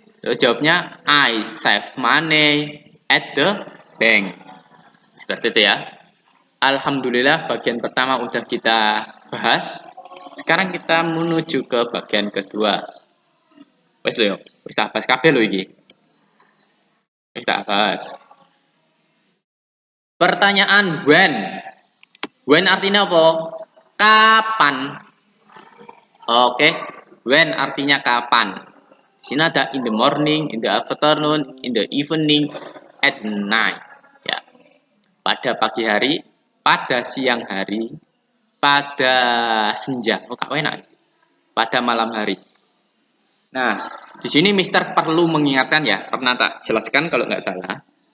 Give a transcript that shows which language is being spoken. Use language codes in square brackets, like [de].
[id] Terus jawabnya [en] I save money at the bank. [id] Seperti itu ya. Alhamdulillah bagian pertama udah kita bahas. Sekarang kita menuju ke bagian kedua. [jv] Wes lho yo, wis tak bahas kabeh lho iki. Wis tak bahas. [id] Pertanyaan when. When artinya apa? Kapan? Oke. When artinya kapan? Di sini ada [en] in the morning, in the afternoon, in the evening, at night. [id] Ya. Pada pagi hari, pada siang hari, pada senja. Oh, kak enak. Pada malam hari. Nah, di sini Mister perlu mengingatkan ya, pernah tak jelaskan kalau nggak salah.